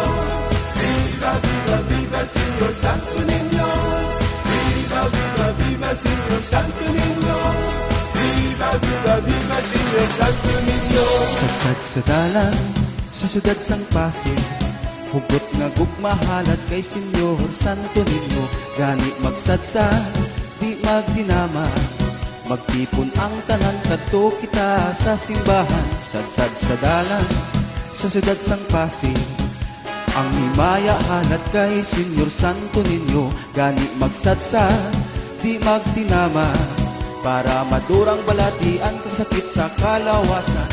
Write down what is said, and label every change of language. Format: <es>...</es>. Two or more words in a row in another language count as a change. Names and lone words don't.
<es>Viva, viva, viva, Senyor Santo Niño. Viva, viva, viva, Senyor Santo Niño. Viva, viva, viva, Senyor Santo Niño.</es> <hil>Sadsad sa dalan sa siyudad sang Pasig, hugot nga gugmahalat kay Senyor Santo Niño, gani magsadsad, di magdinama, magtipon ang tanan kadto kita sa simbahan, sadsad sa dalan sa siyudad sang Pasig, ang himaya halat kay Senyor Santo Niño, gani magsadsad, di magtinama, para madurang balatian kang sakit sa kalawasan.</hil>